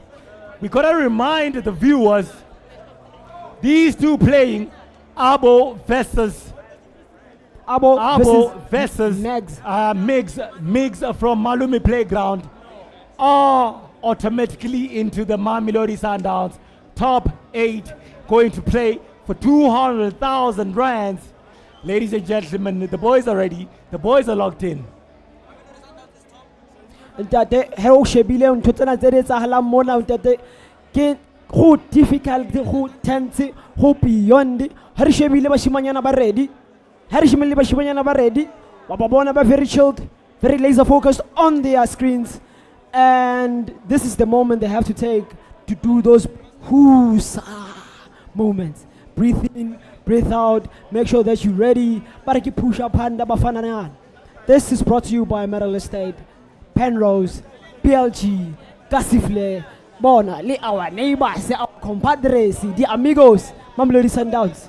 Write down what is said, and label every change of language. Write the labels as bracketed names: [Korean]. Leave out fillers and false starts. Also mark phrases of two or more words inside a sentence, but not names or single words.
[English] We gotta remind the viewers, these two playing Abo versus Migs from Malumi Playground are automatically into the Mamelodi Sundowns top 8, going to play for 200,000 rands. Ladies and gentlemen, the boys are ready. The boys are locked in. [Southern Sotho] Ntate he o shebile ntho tsena tse di etsahalang mona ntate ke go difficult go tense go beyond ha re shebile bashimanyana ba ready ha re shebile bashimanyana ba ready ba bona ba [English] very chilled, very laser focused on their screens, and this is the moment they have to take to do those who's moments. Breathe in, breathe out, make sure that you're ready. Baraki push up hand bafana. This is brought to you by Metal Estate, Penrose, PLG, Casifle, Bona, our neighbors, our compadres, the amigos, Mamelodi Sundowns.